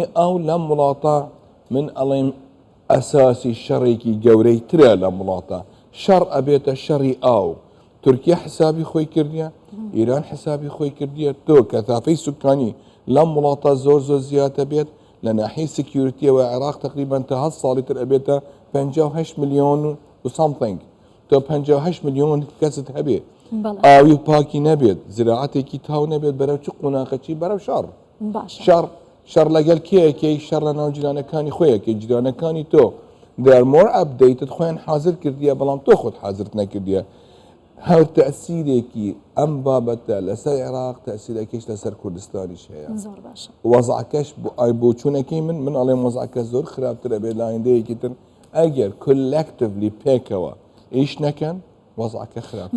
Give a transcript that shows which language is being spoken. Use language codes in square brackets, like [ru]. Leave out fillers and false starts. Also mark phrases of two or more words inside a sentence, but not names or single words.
[ckb] ئەو لەم وڵاتە من ئەڵێم ئەساسی شەڕێکی گەورەی ترە لەم وڵاتە شەڕ ئەبێتە شەڕی ئاو تورکیا حسابی خۆی کردیە ئیران حسابی خۆی کردیە تۆ کە تافەی سوکانی لەم وڵاتە زۆر زیاتە بێت لە ناحیەی سکیوریتیەوە عێراق تقریبا تا 10 ساڵی تر ئەبێتە 58 ملیۆن و سامثینگ تۆ 58 ملیۆن کەست هەبێ ئاوی پاکی نەبێت زراعەتێکی تاو نەبێت بەرەو چ قوناقەچی بەرەو شەڕ لەگەل کێیەکەی شەڕ لە ناو جیرانەکانی خۆیەکەی جیرانەکانی تۆ [en] they are more updated [ckb] خۆیان حازر کردیە بەڵام تۆ خۆت حازرت نەکردیە هاو تأثيرێکی ئەم بابەتە لەسەر عێراق تأثیرێکیش لەسەر کوردستانیش هەیە زۆر باشە. وەزعکەش بۆ چوونەکەی من ئەڵێم وەزعکە زۆر خراپترە بێت لە ئایندەیەکی تر ئەگەر کولەکتیڤلی پێکەوە ئیش نەکەن وەزعکە خراپترە